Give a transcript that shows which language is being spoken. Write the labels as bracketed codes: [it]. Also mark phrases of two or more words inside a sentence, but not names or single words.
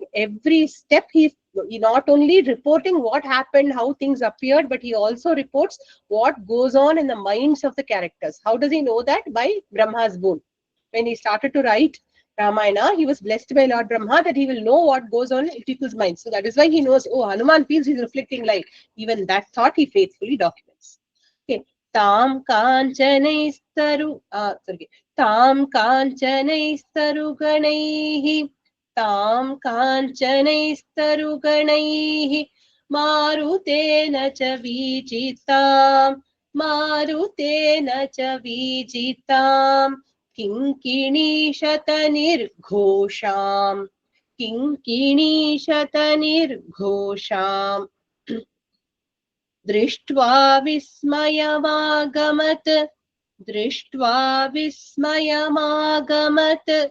[en] Every step he not only reporting what happened, how things appeared, but he also reports what goes on in the minds of the characters. How does he know that? By Brahma's boon. When he started to write Ramayana, he was blessed by Lord Brahma that he will know what goes on in people's minds. So that is why he knows, oh, Hanuman feels he's reflecting light. Even that thought he faithfully documents. [sa] Okay. तां काञ्चनैस्तरु, तां काञ्चनैस्तरुगणैः, तां काञ्चनैस्तरुगणैः, मारुतेन च वीजिताम्, मारुतेन च वीजिताम्, किङ्किणीशतनिर्घोषाम् किङ्किणीशतनिर्घोषाम् दृष्ट्वा विस्मयमागमत् दृष्ट्वा विस्मयमागमत्